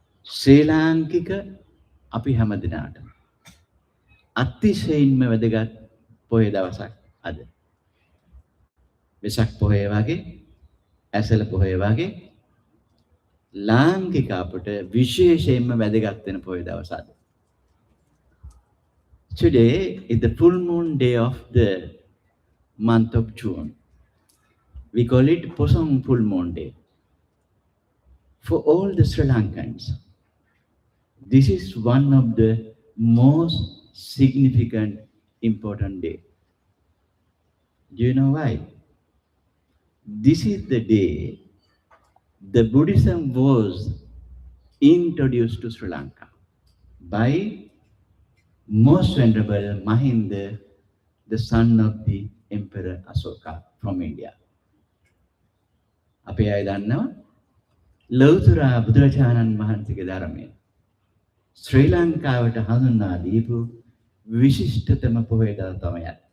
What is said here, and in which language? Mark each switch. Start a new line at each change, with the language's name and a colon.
Sinhala: ශ්‍රී ලාංකික අපි හැම දිනාටම අතිශයින්ම වැදගත් පොහේ දවසක් අද. වෙසක් පොහේ වගේ, ඇසළ පොහේ වගේ ලාංකික අපට විශේෂයෙන්ම වැදගත් වෙන පොහේ දවස අද.
English: Today is the full moon day of the month of June. We call it Posong full moon day. For all the Sri Lankans, this is one of the most significant, important day. Do you know why? This is the day the Buddhism was introduced to Sri Lanka by Most Venerable Mahinda, the son of the Emperor Asoka from India.
Sinhala: අපි අය දන්නවා ලෞතර බුදුරජාණන් වහන්සේගේ ධර්මය ශ්‍රී ලංකාවට හඳුන්වා දීපු විශිෂ්ටතම පොහොය දවස තමයි.